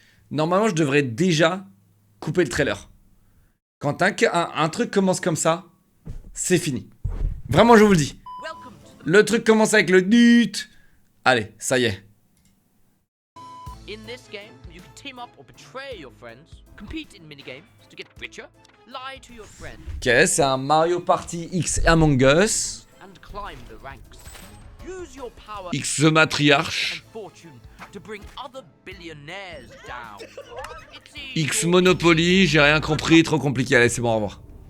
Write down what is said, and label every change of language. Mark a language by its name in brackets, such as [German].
[French] Normalement, je devrais déjà couper le trailer. Quand un truc commence comme ça, c'est fini. Vraiment, je vous le dis. Le truc commence avec le dut. Allez, ça y est. [English] In this game, you can team up or betray your friends, compete in minigames to get richer, lie to your friends. [French] Ok, c'est un Mario Party X Among Us. [English] And climb the ranks. Use your power X the Matriarche. And fortune to bring other billionaires down. [French] X Monopoly, j'ai rien compris, trop compliqué. Allez, c'est bon, au revoir.